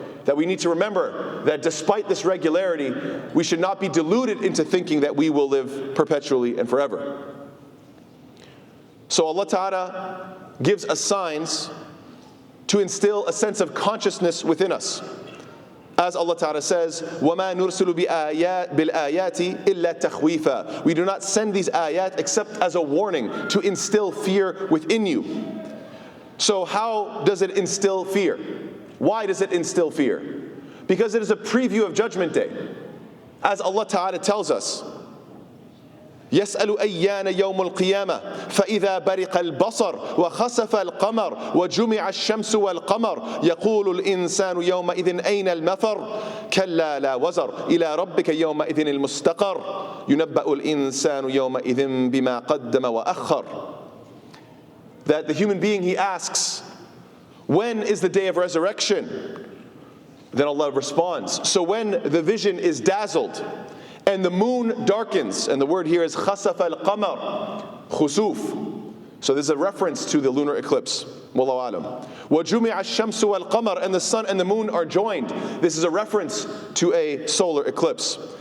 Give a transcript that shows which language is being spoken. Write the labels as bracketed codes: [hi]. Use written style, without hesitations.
[en] That we need to remember that despite this regularity, we should not be deluded into thinking that we will live perpetually and forever. So Allah Ta'ala gives us signs to instill a sense of consciousness within us. As Allah Ta'ala says, [ar] وَمَا نُرْسِلُ بِالْآيَاتِ إِلَّا تَخْوِيفًا. [en] We do not send these ayat except as a warning to instill fear within you. So how does it instill fear? Why does it instill fear? Because it is a preview of Judgment Day. As Allah Ta'ala tells us, [ar] يسأل أيان يوم القيامة فإذا برق البصر وخسف القمر وجمع الشمس والقمر يقول الإنسان يومئذ أين المفر كلا لا وزر إلى ربك يومئذ المستقر ينبأ الإنسان يومئذ بما قدم وأخر. [en] That the human being, he asks, when is the day of resurrection? Then Allah responds, so when the vision is dazzled and the moon darkens, and the word here is khasaf al-qamar, khusoof. So this is a reference to the lunar eclipse. Wallahu alam. [ar] وَجُمِعَ الشَّمْسُ وَالْقَمَرُ, [en] and the sun and the moon are joined. This is a reference to a solar eclipse.